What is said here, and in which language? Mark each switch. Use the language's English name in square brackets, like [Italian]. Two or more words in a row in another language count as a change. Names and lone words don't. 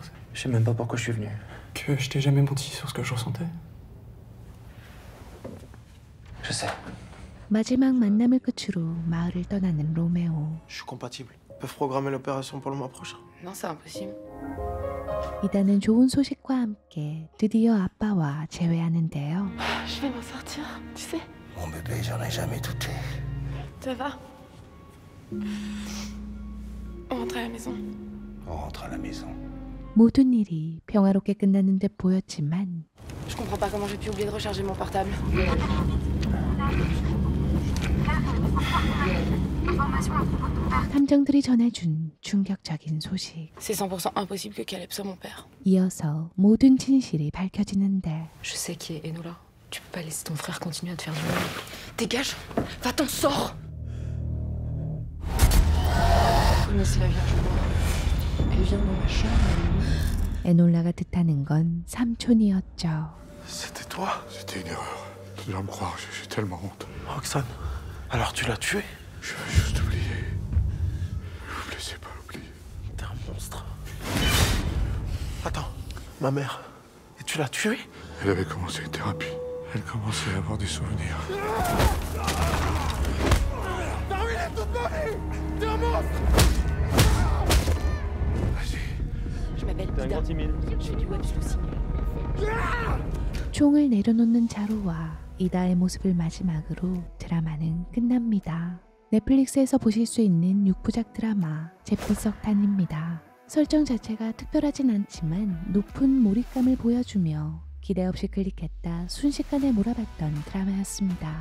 [French] Je sais même pas pourquoi je suis venu. Que je t'ai jamais menti sur ce que je ressentais. Je sais. [Korean] 마지막 만남을 끝으로 마을을 떠나는 로메오. [French] Je suis compatible. Ils peuvent programmer l'opération pour le mois prochain. Non, c'est impossible. [Korean] 이다는 좋은 소식과 함께 드디어 아빠와 재회하는데요. [French] Je vais m'en sortir, tu sais. Mon bébé, j'en ai jamais douté. Ça va? On rentre à la maison. On rentre à la maison. [Korean] 모든 일이 평화롭게 끝나는 듯 보였지만 [French] Je comprends pas comment j'ai pu oublier de recharger mon portable. [Korean] 탐정들이 전해준 충격적인 소식. [French] C'est 100% impossible que Caleb soit mon père. [Korean] 이어서 모든 진실이 밝혀지는데 [French] Je sais qui est Enola. Tu peux pas laisser ton frère continuer à te faire du mal. Dégage! Va-t'en, sors! Vous connaissez la Vierge Noire. Elle vient dans ma chambre la nuit. [Korean] 에놀라가 뜻하는 건 삼촌이었죠. [French] C'était toi? C'était une erreur. Tu dois me croire, j'ai tellement honte. Roxane, alors tu l'as tué? Je veux juste oublier. Ne vous laissez pas oublier. T'es un monstre. Attends, ma mère. Et tu l'as tuée? Elle avait commencé une thérapie. Elle commençait à avoir des souvenirs. T'as ruiné toute ma vie! T'es un monstre! Je m'appelle Ida. Je fais du [English] web sleuthing. [Korean] 총을 내려놓는 자루와 이다의 모습을 마지막으로 드라마는 끝납니다. 넷플릭스에서 보실 수 있는 6부작 드라마 제프석탄입니다. 설정 자체가 특별하진 않지만 높은 몰입감을 보여주며 기대 없이 클릭했다 순식간에 몰아봤던 드라마였습니다.